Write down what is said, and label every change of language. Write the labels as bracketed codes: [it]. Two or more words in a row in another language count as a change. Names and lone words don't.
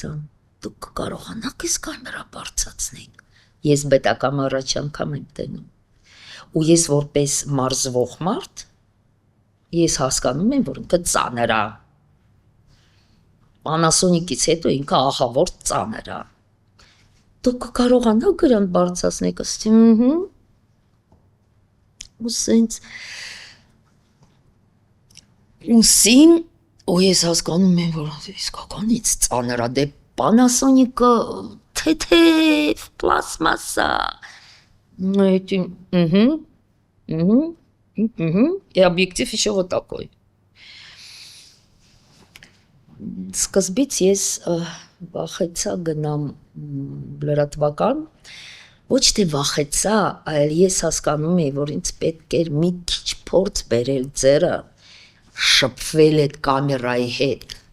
[hy] դուք կարողանաք ես կամերա բարձրացնենք, ես պետական առաջ անգամ եմ տենում, ու ես որպես մարզվող մարդ, ես հասկանում եմ, որ ինքը ծանր է, Panasonic-ից հետո ինքը ահավոր ծանր է, դուք կարողանաք գրան բարձրացնենք, ասեցի, ու սենց, ուսին, ու ես հասկանում եմ, որ իսկականից ծանր է, դե Panasonic-ը թեթև պլաստմասա, [ru] и объектив еще вот такой. [hy] Սկզբից ես վախեցա գնամ լրատվական, ոչ թե վախեցա, այլ ես հասկանում էի, որ ինձ պետք էր մի քիչ փորձ բերել ձեռը, շփվել այդ կամերայի հետ։